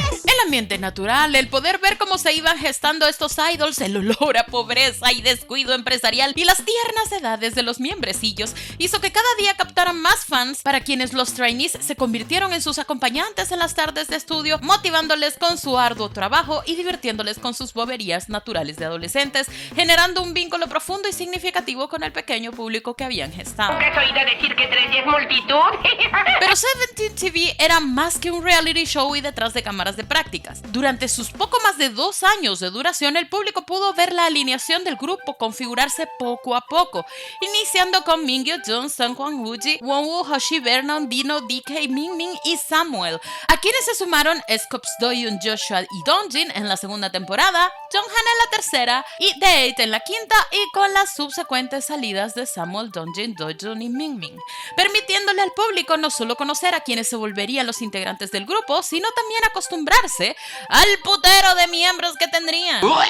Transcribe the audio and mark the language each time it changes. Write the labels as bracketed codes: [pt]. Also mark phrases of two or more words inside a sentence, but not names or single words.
[es] El ambiente natural, el poder ver cómo se iban gestando estos idols, el olor a pobreza y descuido empresarial y las tiernas edades de los miembrecillos hizo que cada día captaran más fans, para quienes los trainees se convirtieron en sus acompañantes en las tardes de estudio, motivándoles con su arduo trabajo y divirtiéndoles con sus boberías naturales de adolescentes, generando un vínculo profundo y significativo con el pequeño público que habían gestado. ¿Has oído decir que 3 es multitud? Pero 17 TV era más que un [en] reality show [es] y detrás de cámaras de prácticas. Durante sus poco más de 2 años de duración, el público pudo ver la alineación del grupo configurarse poco a poco, iniciando con Mingyu Jung, Sung Kwang Wooji, Wonwoo, Hoshi, Vernon, Dino, DK, Mingming y Samuel, a quienes se sumaron Scops Doyun, Joshua y Dongjin en la segunda temporada, Jonghan en la tercera y The8 en la quinta, y con las subsecuentes salidas de Samuel, Dongjin, Doyun y Mingming, permitiéndole al público no solo conocer a quienes se volverían los integrantes del grupo, sino también acostumbrarse al putero de miembros que tendrían.